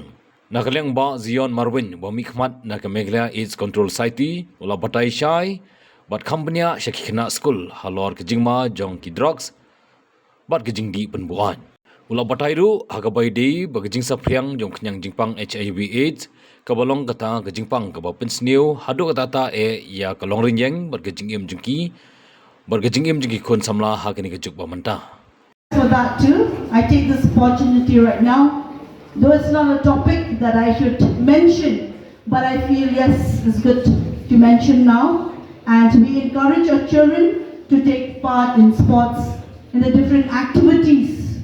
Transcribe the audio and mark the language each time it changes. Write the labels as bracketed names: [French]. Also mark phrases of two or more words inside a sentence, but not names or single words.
[Khasi] Na kaliang Ba Zion Marwen bermikmat na ke Meghalaya AIDS Control Society, ula batai syai, buat kampanya syaki kena school, halor ke jingma jong ki drugs, buat ke jingdi penbuat. Ula batai ru hagabai di bagi jing sapriang jong kenyang jingpang HIV AIDS kabalong kata ke jingpang ke bapin sniu hadu kata ta ya kalong rinyeng ber ke jingim jengki ber ke jingim jengki kon samla hakini ke juk bamanta. [English] For that too, I take this opportunity right now, though it's not a topic that I should mention, but I feel yes, it's good to mention now, and we encourage our children to take part in sports, in the different activities.